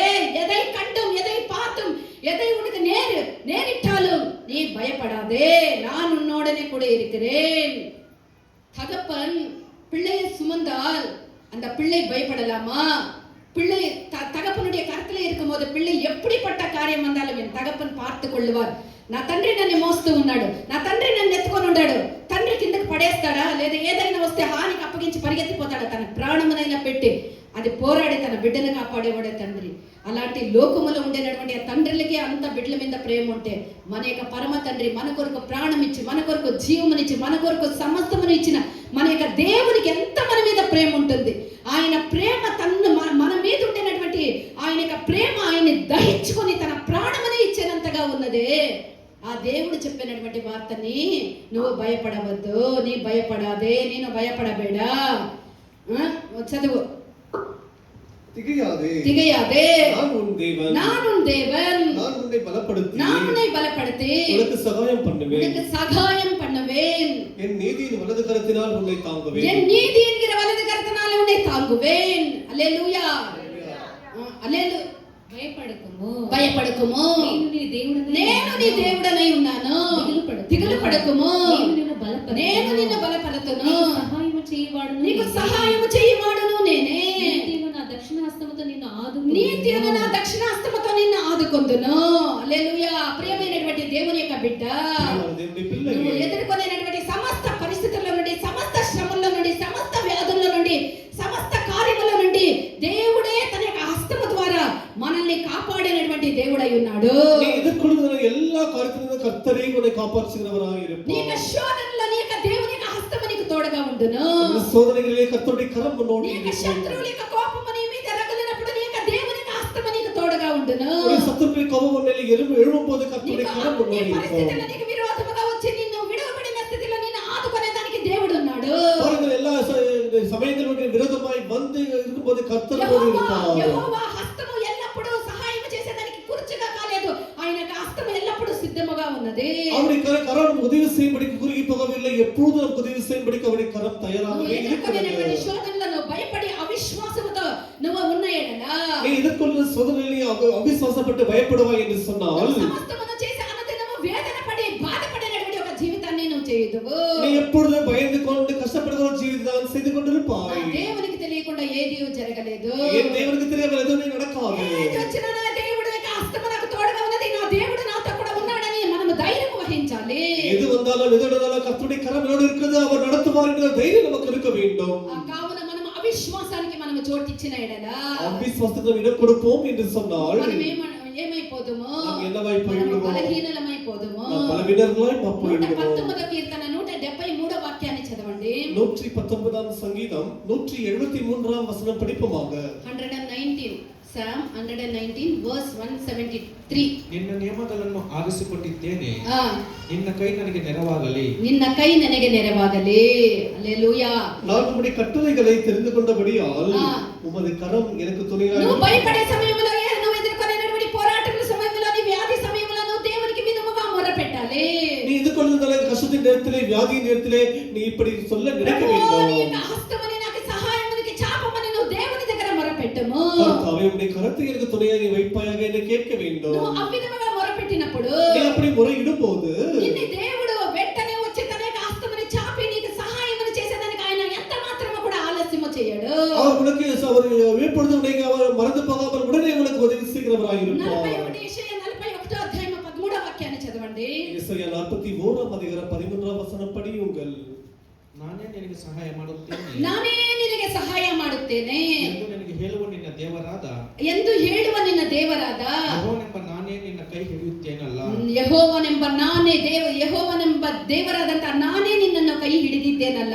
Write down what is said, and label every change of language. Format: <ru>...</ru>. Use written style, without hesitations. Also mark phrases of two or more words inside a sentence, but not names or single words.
<ta>எதை கண்டும் எதை பார்த்தும் எதை உனக்கு நேரிட்டாலும் நீ பயப்படாதே, நான் உன்னோடனே கூட இருக்கிறேன். தகப்பன் பிள்ளையை சுமந்தால் அந்த பிள்ளை பயப்படலாமா? பிள்ளை தகப்பனுடைய கருத்துல இருக்கும் போது பிள்ளை எப்படிப்பட்ட காரியம் வந்தாலும் என் தகப்பன் பார்த்து கொள்ளுவார்.</ta> <te>నా తండ్రి నన్ను మోస్తూ ఉన్నాడు, నా తండ్రి నన్ను ఎత్తుకొని ఉన్నాడు. తండ్రి కిందకు పడేస్తాడా, లేదా ఏదైనా వస్తే హానికి అప్పగించి పరిగెత్తిపోతాడా? తన ప్రాణమునైనా పెట్టి అది పోరాడి తన బిడ్డను కాపాడేవాడే తండ్రి. అలాంటి లోకములో ఉండేటటువంటి ఆ తండ్రులకి అంత బిడ్డల మీద ప్రేమ ఉంటే, మన యొక్క పరమ తండ్రి మన కొరకు ప్రాణం ఇచ్చి, మన కొరకు జీవమునిచ్చి, మన కొరకు సమస్తమును ఇచ్చిన మన యొక్క దేవునికి ఎంత మన మీద ప్రేమ ఉంటుంది. ఆయన ప్రేమ మన మీద ఉండేటటువంటి ఆయన యొక్క ప్రేమ ఆయన్ని దహించుకొని తన ప్రాణమునే ఇచ్చేనంతగా ఉన్నదే. ఆ దేవుడు చెప్పినటువంటి వార్తని నువ్వు భయపడవద్దు, నీ భయపడాదే, నేను భయపడబేడా. చదువు.</te> <ta>திகையாதே திகையாதே, நான் உன் தேவன் நான் உன் தேவன், நான் உன்னை பலப்படுத்தி நான் உன்னை பலப்படுத்தி உனக்கு சகாயம் பண்ணுவேன் உனக்கு சகாயம் பண்ணுவேன், என் நீதியின் வலது கரத்தினால் உன்னை தாங்குவேன் என் நீதி என்கிற வலது கரத்தினாலே உன்னை தாங்குவேன். அல்லேலூயா, அல்லேலூயா.</ta> <te>భయపడకము భయపడకము, నేను నీ దేవుడనై ఉన్నాను. దిగులు పడకము, నేను నిన్ను బలపరతును. సహాయము చేయవాడు నీకు సహాయము చేయవాడును నేనే. నీతిగా నా దక్షిణ హస్తముతో నిన్ను ఆదుకొందును. నీతిగా నా దక్షిణ హస్తముతో నిన్ను ఆదుకొందును. హల్లెలూయా. ప్రియమైనటువంటి దేవుని యొక్క బిడ్డ, దేవుని నువ్వు పిల్లలు ఎదుర్కొనేటువంటి సమస్త పరిస్థితుల్లో నుండి, సమస్త శ్రమల్లో నుండి, సమస్త వ్యాధుల్లో నుండి, సమస్త కార్యముల నుండి దేవుడే తన యొక్క హస్తము ద్వారా మనల్ని కాపాడినటువంటి దేవుడై ఉన్నాడు.</te> <ta>நீ எதிர்கொள்கிற எல்லா காரியத்திலும் கர்த்தரே உன்னை காப்பாற்றுகிறவராக</ta> <te>నీ</te> <ta>இருப்பார்.</ta> <te>యొక్క శోధనలో నీ యొక్క దేవుని యొక్క హస్తము నీకు తోడుగా ఉండును.</te> <ta>இந்த சோதனைகளிலே கர்த்தருடைய கரம் உன்னோடு</ta> <te>నీ యొక్క</te> <ta>இருக்கும்.</ta> <te>శత్రువుల యొక్క కోపము నీ మీద రగులినప్పుడు నీ యొక్క దేవుని యొక్క హస్తము నీకు తోడుగా ఉండును.</te> <ta>உன்னுடைய சத்துருக்களின் கோபம் உன்னை எழும்பும்போது கர்த்தருடைய கரம்</ta> <te>నీ</te> <ta>உன்னோடு இருக்கும்.</ta> <te>పరిస్థితుల్లో నీకు విరోధముగా వచ్చి నిన్ను విడవబడిన స్థితిలో నిన్ను ఆదుకునే దానికి దేవుడు ఉన్నాడు.</te> <ta>பாருங்கள், எல்லா சமயங்களுடைய விரோதமாய் வந்து இருக்கும்போது கர்த்தர் உன்னோடு இருப்பார்.</ta> <te>యెహోవా హస్తము ఎల్లప్పుడూ సహాయం చేసేదానికి కుర్చీగా కాలేదు, ఆయన యొక్క హస్తము ఎల్లప్పుడూ సిద్ధముగా ఉన్నది.</te> <ta>அவருடைய கரம் உதவி செய்யும்படிக்கு குறுகி போகவில்லை, எப்பொழுதும் நமக்கு உதவி செய்யும்படிக்கு அவருடைய கரம் தயாராகவே இருக்கிறது.</ta> <te>శోధనలను భయపడి అవిశ్వాసముతో నువ్వు ఉన్న ఎడల</te> <ta>நீ எதிர்கொள்கிற சோதனைகளை அவிசுவாசப்பட்டு பயப்படுவாய் என்று சொன்னால்</ta> <te>సమస్తమును చేసి అనుదినము వేదన పడి బాధపడినటువంటి ఒక జీవితాన్ని నువ్వు చేయదువు.</te> <ta>நீ எப்பொழுதும் பயந்து கொண்டு கஷ்டப்படுகிற ஒரு ஜீவிதம் செய்து கொண்டிருப்பாய்.</ta> <te>దేవునికి తెలియకుండా ఏది జరగలేదు.</te> <ta>என் தேவனுக்கு தெரியாமல் எதுவுமே நடக்காது.</ta> <te>ఏది వచ్చినా నా దేవుడు యొక్క హస్తము నాకు తోడుగా ఉన్నది, నా దేవుడు నాతో కూడా ఉన్నాడని మనము ధైర్యం వహించాలి.</te> <ta>எது வந்தாலும் எது நடந்தாலும் கர்த்தருடைய கரம் என்னோடு இருக்கிறது, அவர் நடத்துவார் என்ற தைரியம் நமக்கு இருக்க வேண்டும்.</ta> <te>కావున మనం అవిశ్వాసానికి మనము చోటిచ్చిన ఎడల</te> <ta>அவிசுவாசத்துக்கு இடம் கொடுப்போம் என்று சொன்னால்</ta> <te>మనం ఏమైపోదుము?</te> <ta>நாம் என்னவாய்</ta> <te>మనం</te> <ta>போய்விடுவோம்?</ta> <te>బలహీనలమైపోదుము.</te> <ta>நாம் பலவீனர்களாய் போய்விடுவோம்.</ta> <te>119వ కీర్తన 173వ వాక్యాన్ని చదవండి.</te> <ta>119ஆம் சங்கீதம் 173ஆம் வசனம் படிப்போமாக.</ta> <en>119 Psalm 119 verse 173.</en> <kn>ನಿನ್ನ ನಿಯಮಗಳನ್ನು ಆರಿಸಿಕೊಂಡಿದ್ದೇನೆ, ಆ, ನಿನ್ನ ಕೈ ನನಗೆ ನೆರವಾಗಲಿ. ನಿನ್ನ ಕೈ ನನಗೆ ನೆರವಾಗಲಿ.</kn> <te>హల్లెలూయా.</te> <ta>நான் உம்முடைய கட்டளைகளை தெரிந்து கொண்டபடியால் ஆ. உமது கரம் எனக்கு துணையாக</ta> <te>నువ్వు భయపడే సమయంలో, నువ్వు ఎదుర్కొనేటువంటి పోరాటముల సమయంలో, నీ వ్యాధి సమయంలో నువ్వు దేవునికి విధముగా మొరపెట్టాలి.</te> <ta>நீ எதிர்கொள்ளுகிற கஷ்டத்தின் நேரத்திலே, வியாதியின் நேரத்திலே நீ இப்படி சொல்ல நினைக்க</ta> <te>ప్రభు, నీ</te> <ta>வேண்டும்.</ta> <te>యొక్క హస్తముని నాకు సహాయమునికి చాపమని నువ్వు దేవుని దగ్గర మొరపెట్టుము.</te> <ta>கர்த்தாவே, உம்முடைய கரத்தை எனக்கு துணையாக வைப்பாயாக என்று கேட்க வேண்டும்.</ta> <te>నువ్వు ఆ విధముగా మొరపెట్టినప్పుడు</te> <ta>நீ அப்படி முறையிடும் போது</ta> <te>నిన్ను దేవుడు వెంటనే వచ్చి తన యొక్క హస్తముని చాపి నీకు సహాయమును చేసేదానికి ఆయన ఎంత మాత్రము కూడా ఆలస్యము చేయడు.</te> <ta>அவர் உனக்கு அவர் எப்பொழுது உன்னை அவர் மறந்து போகாமல் உடனே உனக்கு உதவி செய்கிறவராக இருப்பார்.</ta> <te>41 యెషయా 41వ అధ్యాయం 13వ వాక్యాన్ని చదవండి.</te> <ta>இசையா 41ஆம் அதிகாரம் 13ஆம் வசனம் படியுங்கள்.</ta> <kn>ನಾನೇ ನಿನಗೆ ಸಹಾಯ ಮಾಡುತ್ತೇನೆ ನಾನೇ ನಿನಗೆ ಸಹಾಯ ಮಾಡುತ್ತೇನೆ ಎಂದು ನಿನಗೆ ಹೇಳುವ ನಿನ್ನ ದೇವರಾದ ಎಂದು ಹೇಳುವ ನಿನ್ನ ದೇವರಾದ ಯೆಹೋವನೆಂಬ ನಾನೇ ನಿನ್ನ ಕೈ ಹಿಡಿಯುತ್ತೇನಲ್ಲ. ಯೆಹೋವನೆಂಬ ದೇವರಾದಂತ ನಾನೇ ನಿನ್ನನ್ನು ಕೈ ಹಿಡಿದಿದ್ದೇನಲ್ಲ.</kn>